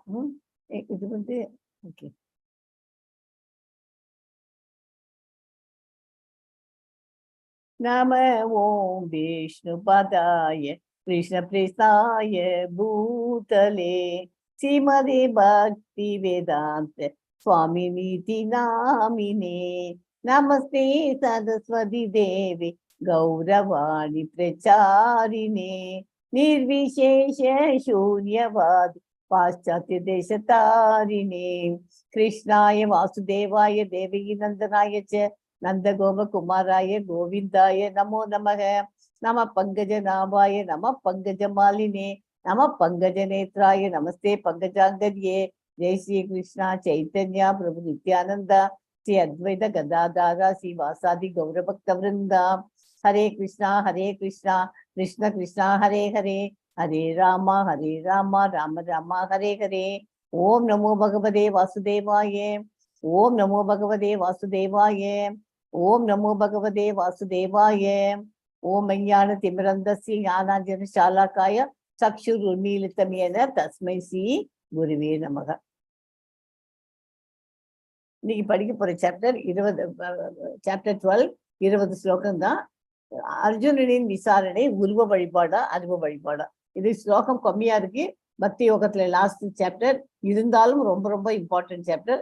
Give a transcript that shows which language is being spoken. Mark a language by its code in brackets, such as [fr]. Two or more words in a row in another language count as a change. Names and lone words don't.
[ta] இது வந்து ஓகே. [sa] नम ओम् विष्णु पादाय कृष्ण प्रेष्ठाय भूतले श्रीमते भक्ति वेदान्त स्वामिन् इति नामिने नमस्ते सरस्वते देवे गौरवाणी பிரச்சாரிணே निर्विशेष शून्यवाद पाश्चात्य देश तारिणे कृष्णाय वासुदेवाय देवकी नंदनाय च नंद गोप कुमाराय गोविंदाय नमो नमः नमः पंकज नाभाय नमः पंकज मालिने नमः पंकज नेत्राय नमस्ते पंकजांगर्ये जय श्री कृष्णा चैतन्य प्रभु नित्यानंद श्री अद्वैत गदाधारा श्री वासादि गौर भक्त वृंदा हरे कृष्णा कृष्ण कृष्ण हरे हरे हरे राम राम राम हरे हरे. ओम नमो भगवते वासुदेवाय. ओम नमो भगवते वासुदेवाय. ओम नमो भगवते वासुदेवाय. ओम अज्ञान तिमिरन्धस्य ज्ञानाञ्जन शालाकाय चक्षुरुन्मीलितं येन तस्मै श्री गुरुवे नमः. [ta] இன்னைக்கு படிக்க போற சாப்டர் 12 20 ஸ்லோகம் தான். அர்ஜுனனின் விசாரணை உருவ வழிபாடா அருவ வழிபாடா? இது ஸ்லோகம் கம்மியா இருக்கு பக்தி யோகத்துல [en] last chapter. [ta] இருந்தாலும் ரொம்ப ரொம்ப [en] important chapter.